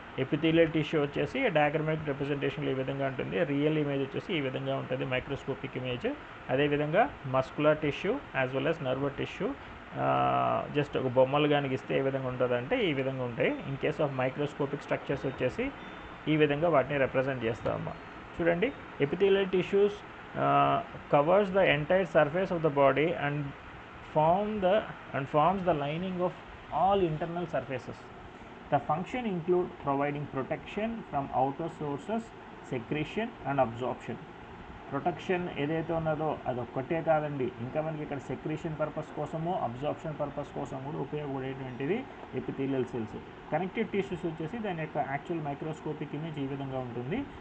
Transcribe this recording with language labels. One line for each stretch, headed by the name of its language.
Telugu: Epithelial tissue వచ్చేసి diagrammatic రిప్రజెంటేషన్లో ఈ విధంగా ఉంటుంది. రియల్ ఇమేజ్ వచ్చేసి ఈ విధంగా ఉంటుంది, మైక్రోస్కోపిక్ ఇమేజ్. అదేవిధంగా muscular tissue as well as nervous tissue just ఒక బొమ్మలు కానీ ఇస్తే ఏ విధంగా ఉంటుందంటే ఈ విధంగా ఉంటాయి.
English: in case of microscopic structures
Telugu: వచ్చేసి ఈ విధంగా వాటిని రిప్రజెంట్ చేస్తామమ్మా. చూడండి,
English: Epithelial tissues covers the entire surface of the body and forms the lining of all internal surfaces. The function include providing protection from outer sources, secretion and absorption.
Telugu: Protection ఏదైతే ఉన్నదో అదొక్కటే కాదండి, ఇంకా మనకి ఇక్కడ సెక్రీషన్ పర్పస్ కోసము, absorption purpose కోసం కూడా ఉపయోగపడేటువంటిది ఎపిథీలియల్ సెల్స్. కనెక్టివ్ టిష్యూస్ వచ్చేసి దాని యొక్క యాక్చువల్ మైక్రోస్కోపిక్ ఇమేజ్ ఈ విధంగా ఉంటుంది.